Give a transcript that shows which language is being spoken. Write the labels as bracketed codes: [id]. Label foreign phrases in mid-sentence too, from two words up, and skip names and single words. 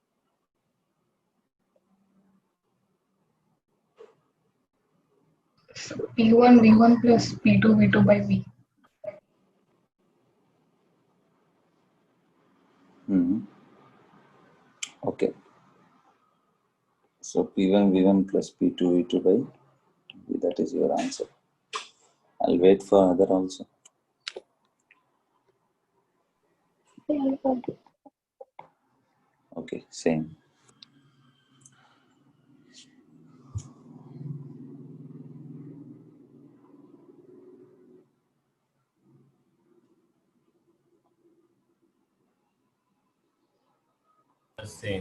[en] So P1 V1 plus P2 V2 by V. Okay. So P1 V1 plus P2 V2 by V, that is your answer. I'll wait for other also. Okay, same. The same.